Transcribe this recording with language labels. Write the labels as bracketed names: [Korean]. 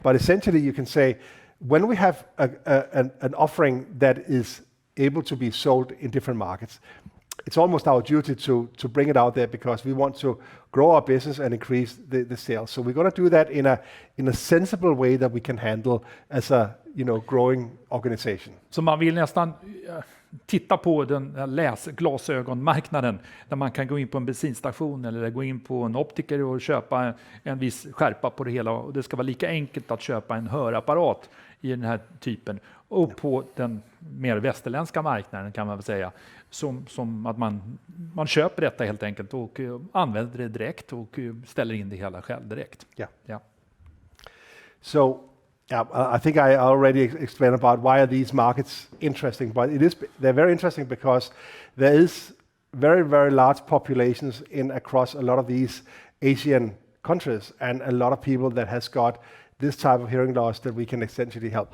[English] But essentially, you can say when we have an offering that is able to be sold in different markets, it's almost our duty to bring it out there because we want to grow our business and increase the sales. So we're going to do that in a sensible way that we can handle as a growing organization. [Swedish] Så man vill nästan titta på den glasögonmarknaden där man kan gå in på en bensinstation eller gå in på en optiker och köpa en viss skärpa på det hela. Och det ska vara lika enkelt att köpa en hörapparat i den här typen. Och på den mer västerländska marknaden kan man väl säga som att man köper detta helt enkelt och använder det direkt och ställer in det hela själv direkt. [English] Yeah. So I think I already explained about why are these markets interesting, but they're very interesting because there is very, very large populations across a lot of these Asian countries, and a lot of people that has got this type of hearing loss that we can essentially help.